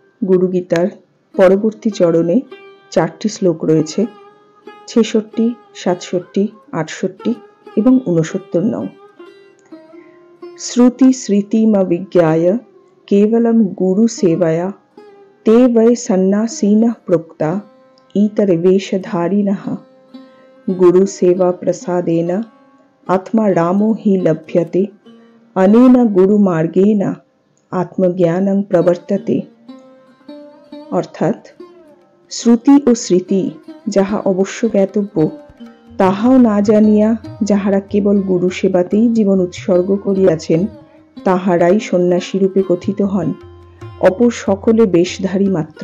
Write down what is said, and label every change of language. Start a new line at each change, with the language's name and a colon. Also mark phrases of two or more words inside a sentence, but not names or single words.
Bangla: গুরু গীতার পরবর্তী চরণে 4টি শ্লোক রয়েছে, 66, 67, 68 এবং 69 নং।
Sanskrit: শ্রুতি স্মৃতিমভিজ্ঞায় কেবলম গুরু সেবায়া ते वै सन्न्यासिनः प्रोक्ता इतरवेशधारिणः गुरु सेवा प्रसादेन आत्मा रामो हि लभ्यते अनेन गुरु मार्गेण आत्मज्ञानं प्रवर्तते।
Bangla: অর্থাৎ শ্রুতি ও স্মৃতি যাহা অবশ্য জ্ঞাতব্য তাহাও না জানিয়া যাহারা কেবল গুরু সেবাতেই জীবন উৎসর্গ করিয়াছেন তাহারাই সন্ন্যাসী রূপে কথিত হন, অপর সকলে বেশধারী মাত্র।